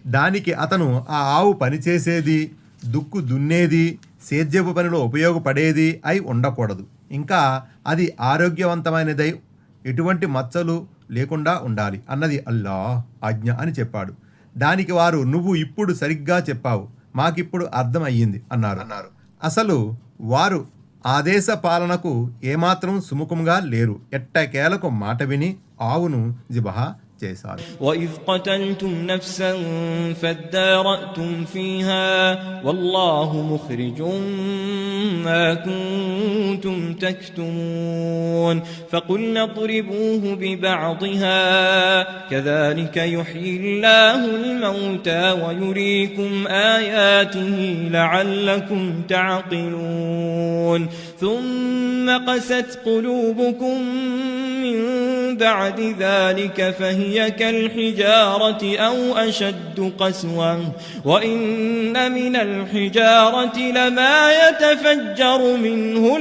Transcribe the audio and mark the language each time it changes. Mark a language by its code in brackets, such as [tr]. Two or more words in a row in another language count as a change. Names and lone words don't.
[te] దానికి అతను, ఆ ఆవు పనిచేసేది, దుక్కు దున్నేది, సేద్యపు పనిలో ఉపయోగపడేది అయి ఉండకూడదు, ఇంకా అది ఆరోగ్యవంతమైనదై ఎటువంటి మచ్చలు లేకుండా ఉండాలి అన్నది అల్లాహ్ ఆజ్ఞ అని చెప్పాడు. దానికి వారు, నువ్వు ఇప్పుడు సరిగ్గా చెప్పావు, మాకిప్పుడు అర్థం అయ్యింది అన్నారు. అసలు వారు ఆదేశ పాలనకు ఏమాత్రం సుముఖంగా లేరు. ఎట్టకేలకు మాట విని ఆవును జిబహా చేశారు. [ar] وَإِذْ قَتَلْتُمْ نَفْسًا فَادَّارَأْتُمْ فِيهَا وَاللَّهُ مُخْرِجٌ مَا كُنتُمْ تَكْتُمُونَ فَقُلْنَا اضْرِبُوهُ بِبَعْضِهَا كَذَلِكَ يُحْيِي اللَّهُ الْمَوْتَى وَيُرِيكُمْ آيَاتِهِ لَعَلَّكُمْ تَعْقِلُونَ ثُمَّ قَسَتْ قُلُوبُكُمْ مِنْ بعد ذلك فهي كالحجارة أو أشد قسوة وإن من الحجارة لما يتفجر منه